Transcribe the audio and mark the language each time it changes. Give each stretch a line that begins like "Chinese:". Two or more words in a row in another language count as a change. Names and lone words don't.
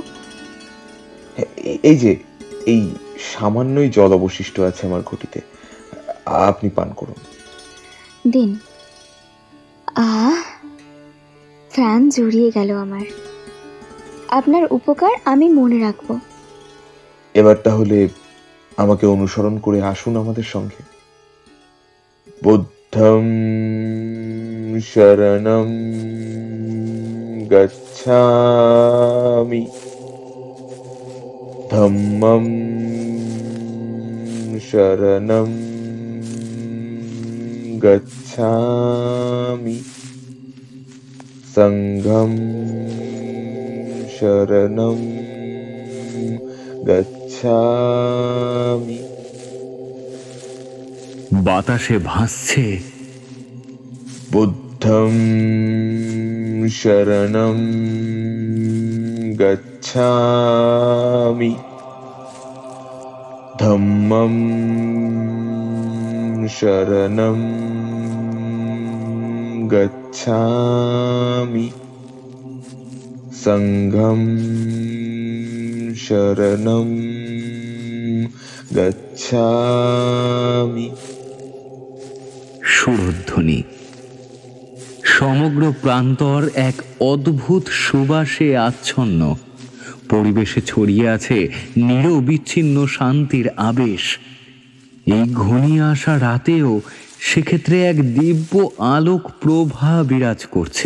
Bangla: এই যে এই সামান্যই জল অবশিষ্ট আছে আমার ঘটিতে, আপনি পান করুন। দিন। প্রাণ জুড়িয়ে গেল আমার। আপনার উপকার আমি মনে রাখবো। এবার তাহলে আমাকে অনুসরণ করে আসুন আমাদের সঙ্গে।
Pali: বুদ্ধং শরণং গচ্ছামি, ধম্মং শরণং গচ্ছামি, সংঘং শরণং গচ্ছামি।
Bangla: বাতাসে ভাসছে
Pali: বুদ্ধং শরণং গচ্ছামি, ধম্মং শরণং গচ্ছামি, সংঘং শরণং গচ্ছামি।
Bangla: সুরধ্বনি। সমগ্র প্রান্তর এক অদ্ভুত সুবাসে আচ্ছন্ন। পরিবেশে ছড়িয়ে আছে নিরবিচ্ছিন্ন শান্তির আবেশ। এই ঘনিয়ে আসা রাতেও সেক্ষেত্রে এক দিব্য আলোক প্রভা বিরাজ করছে।